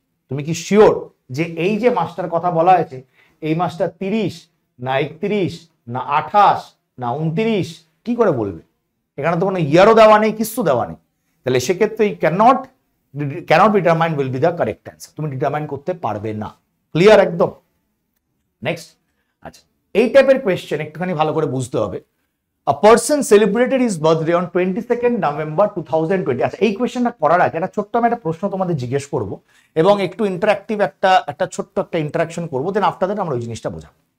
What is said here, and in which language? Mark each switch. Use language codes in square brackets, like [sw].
[bn] তুমি কি শিওর যে এই যে মাসটার কথা বলা হয়েছে, এই মাসটা 30 না 31 না 28 না 29, কি করে বলবে? এখানে তো কোনো ইয়ারও দেওয়া নেই, কিছু দেওয়া নেই। তাহলে সেক্ষেত্রে [en] cannot be determine will be the correct answer, [bn] তুমি ডিটারমাইন করতে পারবে না। ক্লিয়ার একদম? নেক্সট, আচ্ছা এই টাইপের কোয়েশ্চেন একটুখানি ভালো করে বুঝতে হবে। [en] A person celebrated his birthday on 22nd November 2020. [bn] আচ্ছা এই কোয়েশ্চেনটা করার আগে একটা ছোট্ট আমি একটা প্রশ্ন তোমাদের জিজ্ঞেস করব এবং একটু ইন্টারঅ্যাক্টিভ একটা ছোট্ট একটা ইন্টারাকশন করবো, [en] then after that [bn] আমরা ওই জিনিসটা বোঝাবো।